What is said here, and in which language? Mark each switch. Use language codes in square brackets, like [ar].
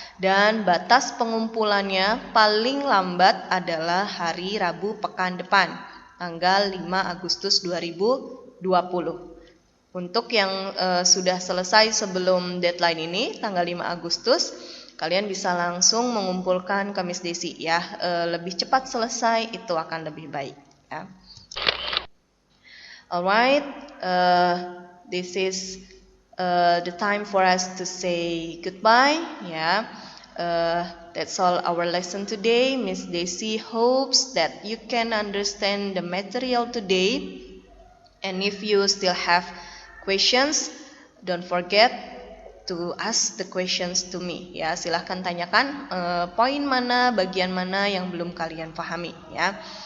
[id] Dan batas pengumpulannya paling lambat adalah hari Rabu pekan depan, tanggal 5 Agustus 2020. Untuk yang sudah selesai sebelum deadline ini, tanggal 5 Agustus, kalian bisa langsung mengumpulkan ke Miss Desi ya. Lebih cepat selesai itu akan lebih baik ya. [en] Alright, this is the time for us to say goodbye ya. That's all our lesson today. Miss Desi hopes that you can understand the material today. And if you still have questions, don't forget to ask the questions to me ya. [id] Silahkan tanyakan poin mana, bagian mana yang belum kalian pahami ya.